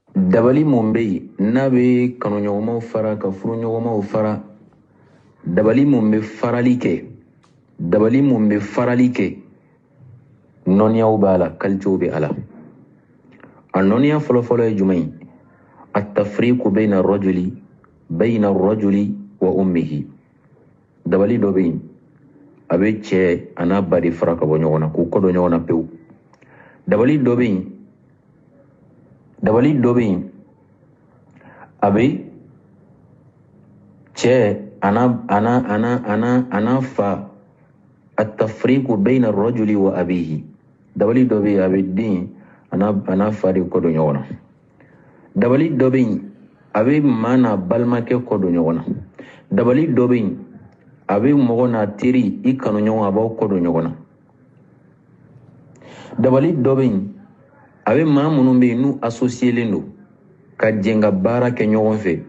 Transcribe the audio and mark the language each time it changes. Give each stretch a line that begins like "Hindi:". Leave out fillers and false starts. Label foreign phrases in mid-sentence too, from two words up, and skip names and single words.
Bambara: dabali mun bɛ yen n'a bɛ kanuɲɔgɔnmaw fara ka furuɲɔgɔnmaw fara, dabali mun bɛ farali kɛ, dabali mun bɛ farali kɛ, nɔniyaw b'a la, kalitew bɛ a la. A nɔniya fɔlɔfɔlɔ ye jumɛn ye?
Arabic: التفريق بين الرجل وأمه.
Bambara: Dabali dɔ bɛ yen a bɛ cɛ a n'a ba de fara ka bɔ ɲɔgɔn na, k'u kɔdɔ ɲɔgɔn na pewu. Dabali dɔ bɛ yen a bɛ cɛ a n'a fa.
Arabic: التفريق بين الرجل وأبيه.
Bambara: Dabali dɔ bɛ yen a bɛ den a n'a fa de kɔdɔ ɲɔgɔn na. Dabali dɔ bɛ yen a bɛ maa n'a balimakɛ kɔdɔ ɲɔgɔn na. Dabali dɔ bɛ yen a bɛ mɔgɔ n'a teri i kanu ɲɔgɔn a b'aw kɔdɔ ɲɔgɔn na. Dabali dɔ bɛ yen a bɛ maa minnu bɛ yen n'u associelen don ka jɛn ka baara kɛ ɲɔgɔn fɛ.